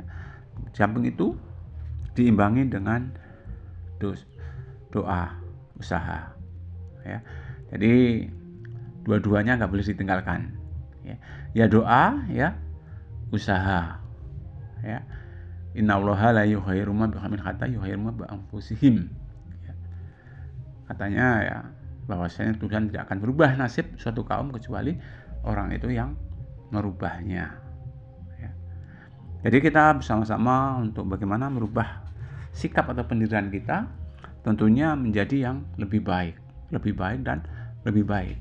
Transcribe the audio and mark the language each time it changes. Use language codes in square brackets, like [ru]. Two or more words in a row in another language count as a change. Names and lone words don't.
[id] Samping itu diimbangi dengan doa, usaha ya. Jadi dua-duanya nggak boleh ditinggalkan ya. Ya doa ya, usaha ya. [ar] إن الله لا يغير ما بقوم حتى يغير ما بأنفسهم. [id] Katanya ya bahwasanya Tuhan tidak akan berubah nasib suatu kaum kecuali orang itu yang merubahnya. Ya. Jadi kita bersama-sama untuk bagaimana merubah sikap atau pendirian kita, tentunya menjadi yang lebih baik dan lebih baik.